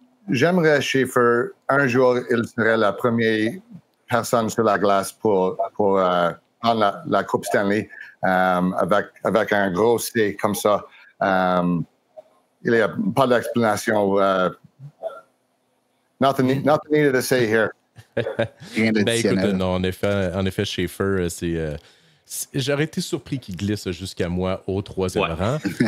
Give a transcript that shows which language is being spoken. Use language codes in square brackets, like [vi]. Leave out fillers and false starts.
[fr] J'aimerais Schaefer. Un jour, il serait la première personne sur la glace pour prendre la Coupe Stanley avec un gros C comme ça. Il n'y a pas d'explanation. [en] Nothing needed to say here. [fr] Ben, écoute, non, en effet, Schaefer, j'aurais été surpris qu'il glisse jusqu'à moi au troisième rang.